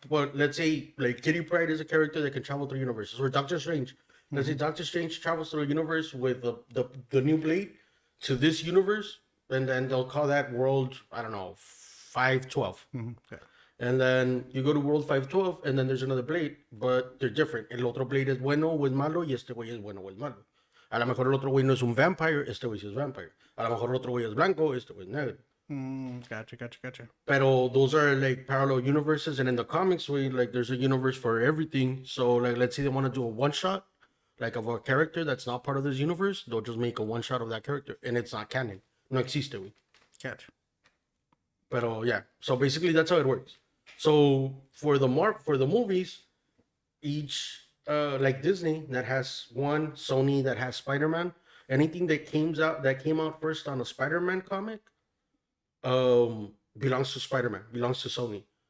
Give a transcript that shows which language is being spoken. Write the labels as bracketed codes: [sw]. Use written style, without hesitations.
[en] But let's say like Kitty Pryde is a character that can travel through universes, or Doctor Strange. Let's say Doctor Strange travels through a universe with the new Blade to this universe, and then they'll call that world, I don't know, 512. Yeah. And then you go to World 512, and then there's another Blade, but they're different. [es] El otro Blade es bueno o es malo, y este güey es bueno o es malo. A lo mejor el otro güey no es un vampire, este güey sí es vampire. A lo mejor el otro güey es blanco, este güey es negro. [en] Gotcha, gotcha, gotcha. Pero those are like parallel universes, and in the comics, we like there's a universe for everything. So like, let's say they want to do a one shot, like of a character that's not part of this universe, they'll just make a one shot of that character, and it's not canon. [es] No existe, güey. [en] Gotcha. Pero yeah, so basically that's how it works. So for the movies, each like Disney that has one, Sony that has Spider-Man, anything that came out first on a Spider-Man comic, belongs to Spider-Man, belongs to Sony.